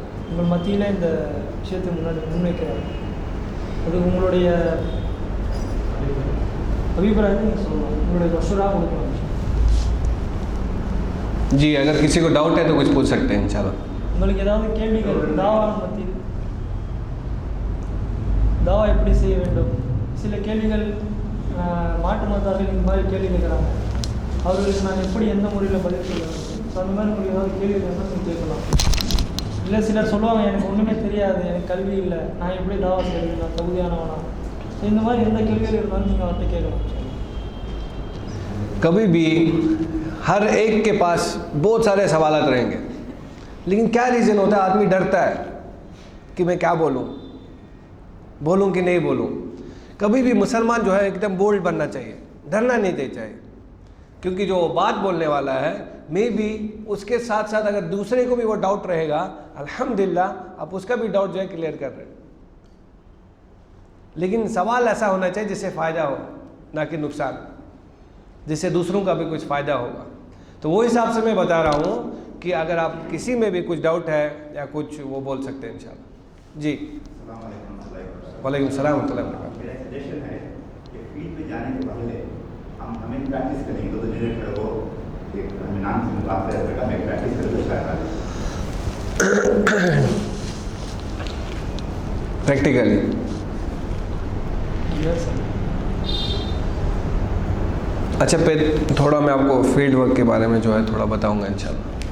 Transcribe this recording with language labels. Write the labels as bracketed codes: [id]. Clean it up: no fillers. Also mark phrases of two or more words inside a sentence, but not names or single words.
[ta] உங்கள் மத்தியில் இந்த விஷயத்தை முன்வைக்கிறார். அது உங்களுடைய [hi] अभिप्राय नहीं [ta] சொல்லணும், मशुरा கொடுக்கணும். [hi] जी, अगर किसी को डाउट है तो कुछ पूछ सकते हैं इंशाल्लाह. [ta] உங்களுக்கு ஏதாவது கேள்விகள் தாவா பற்றி, தாவா எப்படி செய்ய வேண்டும், சில கேள்விகள் மாட்டு மதத்தார்கள் இந்த மாதிரி கேள்வி கேட்குறாங்க, அவர்களுக்கு நான் எப்படி எந்த முறையில் பதில் சொல்ல வேண்டும், ஸோ அந்த மாதிரி உங்களுக்கு ஏதாவது கேள்வி இருந்தால் நீங்கள் கேட்கலாம். இல்லை சிலர் சொல்லுவாங்க எனக்கு ஒன்றுமே தெரியாது, எனக்கு கல்வி இல்லை, நான் எப்படி தாவா செய்வேன், நான் தகுதியானவனா, ஸோ இந்த மாதிரி எந்த கேள்விகள் இருந்தாலும் நீங்கள் அவர்கிட்ட கேட்கலாம். [hi] कभी भी हर एक के पास बहुत सारे सवालात रहेंगे, लेकिन क्या रीज़न होता है, आदमी डरता है कि मैं क्या बोलूं कि नहीं बोलूं. कभी भी मुसलमान जो है एकदम बोल्ड बनना चाहिए, डरना नहीं चाहिए, क्योंकि जो बात बोलने वाला है मे भी उसके साथ साथ अगर दूसरे को भी वो डाउट रहेगा, अल्हम्दुलिल्लाह आप उसका भी डाउट जो है क्लियर कर रहे हैं. लेकिन सवाल ऐसा होना चाहिए जिससे फ़ायदा हो, ना कि नुकसान, जिससे दूसरों का भी कुछ फ़ायदा होगा. तो वो हिसाब से मैं बता रहा हूँ कि अगर आप किसी में भी कुछ डाउट है या कुछ वो बोल सकते हैं इंशाल्लाह. जी, [ar] وعليكم السلام ورحمة الله وبركاته. [hi] मेरा सजेशन है कि फील्ड पे जाने के पहले हमें प्रैक्टिस करेंगे, 2 मिनट खड़े हो, एक हमें नाम से बात करेगा, मैं प्रैक्टिस करेंगे शायद प्रैक्टिकली. अच्छा, फिर थोड़ा मैं आपको फील्ड वर्क के बारे में जो है थोड़ा बताऊंगा इंशाल्लाह.